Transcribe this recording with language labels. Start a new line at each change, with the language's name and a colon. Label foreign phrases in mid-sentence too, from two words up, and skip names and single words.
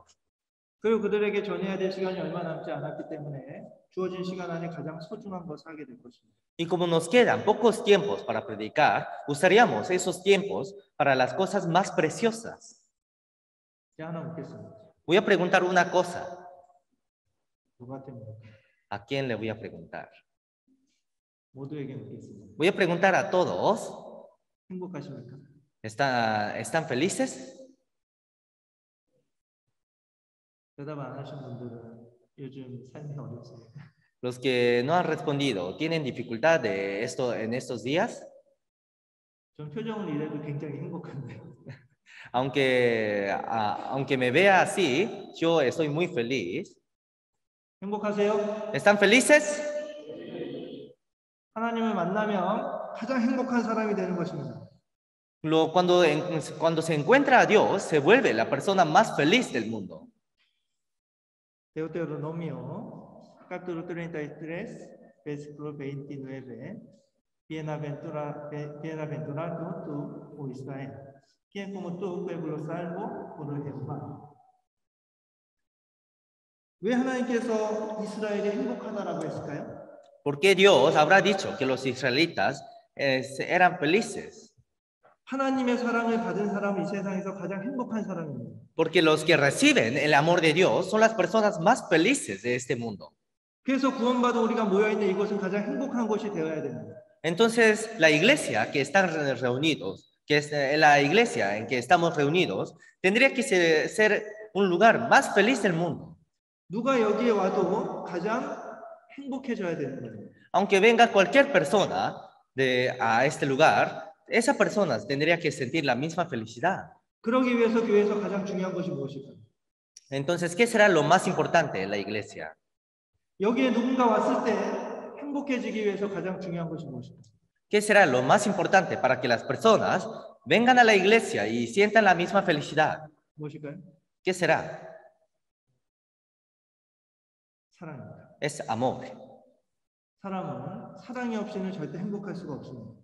Korean: 그리고 그들에게 전해야 될 시간이 얼마 남지 않았기 때문에 주어진 시간 안에 가장 소중한 것을 하게 될 것입니다.
Spanish: Y como nos quedan pocos tiempos para predicar, usaríamos esos tiempos para las cosas más preciosas.
Korean: 제가 하나 묻겠습니다.
Spanish: Voy a preguntar una cosa.
Korean: 누구한테 묻을까요?
Spanish: ¿A quién le voy a preguntar?
Korean: 모두에게 묻겠습니다.
Spanish: Voy a preguntar a todos.
Korean: 행복하십니까?
Spanish: ¿Están felices?
Korean: 대답 안 하신 분들은 요즘 삶이 어렵습니다.
Spanish: Los que no han respondido, ¿tienen dificultad en estos días?
Korean: 전 표정을 이래도 굉장히 행복한데.
Spanish: Aunque me vea así, yo estoy muy feliz.
Korean: 행복하세요?
Spanish: ¿Están felices?
Korean: 하나님을 만나면 가장 행복한 사람이 되는 것입니다.
Spanish: Cuando se encuentra a Dios, se vuelve la persona más feliz del mundo. Deuteronomio, capítulo 33, versículo 29. Bienaventurado tú, oh Israel, quien como tú pueblo salvo por Jehová.
Korean: 왜 하나님께서 이스라엘이 행복하다라고 했을까요?
Spanish: ¿Por qué Dios habrá dicho que los israelitas eran felices?
Korean: 하나님의 사랑을 받은 사람은 이 세상에서 가장 행복한 사람입니다.
Spanish: Porque los que reciben el amor de Dios son las personas más felices de este mundo.
Korean: 그래서 구원받아 우리가 모여있는 이곳은 가장 행복한 곳이 되어야 됩니다.
Spanish: Entonces, la iglesia que están reunidos, que es la iglesia en que estamos reunidos, tendría que ser un lugar más feliz del mundo.
Korean: 누가 여기에 와도 가장 행복해져야 되는 거예요.
Spanish: Aunque venga cualquier persona a este lugar, esa persona tendría que sentir la misma felicidad.
Korean: 그러기 위해서 교회에서 가장 중요한 것이 무엇일까요?
Spanish: Entonces, ¿qué será lo más importante en la iglesia?
Korean: 여기에 누군가 왔을 때 행복해지기 위해서 가장 중요한 것이 무엇일까요?
Spanish: ¿Qué será lo más importante para que las personas vengan a la iglesia y sientan la misma felicidad?
Korean: 무엇일까요?
Spanish: ¿Qué será?
Korean: 사랑입니다.
Spanish: Es amor.
Korean: 사람은 사랑이 없이는 절대 행복할 수가 없습니다.